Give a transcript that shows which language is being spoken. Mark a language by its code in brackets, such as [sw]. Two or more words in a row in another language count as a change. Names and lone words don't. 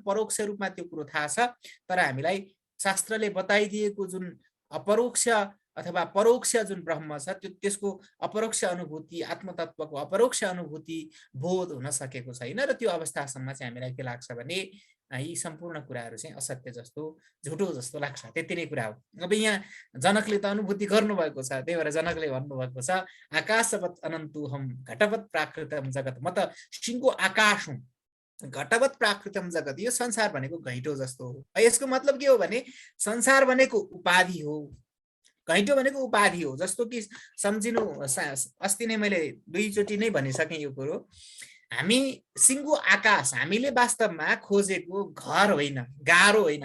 [ne] परोक्ष रूपमा त्यो कुरो थाहा छ, तर हामीलाई शास्त्रले बताइदिएको जुन अपरोक्ष अथवा परोक्ष जुन ब्रह्म छ, त्यसको अपरोक्ष अनुभूति, आत्मतत्वको अपरोक्ष अनुभूति बोध हुन सकेको छैन। र त्यो अवस्थासम्म चाहिँ हामीलाई के लाग्छ भने यी सम्पूर्ण कुराहरू चाहिँ असत्य जस्तो, झुटो जस्तो लाग्छ। त्यति नै कुरा हो। अब यहाँ जनकले त अनुभूति गर्नुभएको छ, त्यही भएर जनकले भन्नुभएको छ [sa] आकाशवत् अनन्तोऽहम् घटवत् प्राकृतम् जगत्, [ne] म त सिंहको आकाश हुँ, [sa] घटवत् प्राकृतम् जगत्। [ne] यो संसार भनेको घैँटो जस्तो हो। यसको मतलब के हो भने संसार भनेको उपाधि हो, घैँटो भनेको उपाधि हो। जस्तो कि सम्झिनु, अस्ति नै मैले दुईचोटि नै भनिसकेँ यो कुरो। हामी सिंहको आकाश, हामीले वास्तवमा खोजेको घर होइन, गाह्रो होइन।